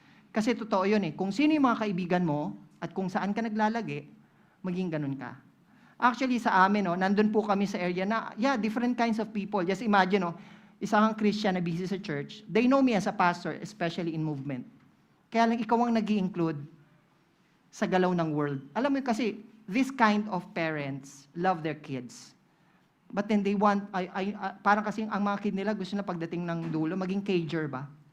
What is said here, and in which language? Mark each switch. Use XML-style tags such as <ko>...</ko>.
<tl>Kasi totoo yun eh. Kung sino yung mga kaibigan mo at kung saan ka naglalagi, maging ganun ka. Actually, sa amin, no, nandun po kami sa area na, yeah,</tl> <en>different kinds of people. Just imagine, no,</en> <tl>isang Christian na busy sa church,</tl> <en>they know me as a pastor, especially in movement.</en> <tl>Kaya lang ikaw ang nag-i-include sa galaw ng world. Alam mo kasi,</tl> <en>this kind of parents love their kids. But then they want,</en> <tl>parang kasi ang mga kid nila gusto na pagdating ng dulo, maging cager ba?</tl>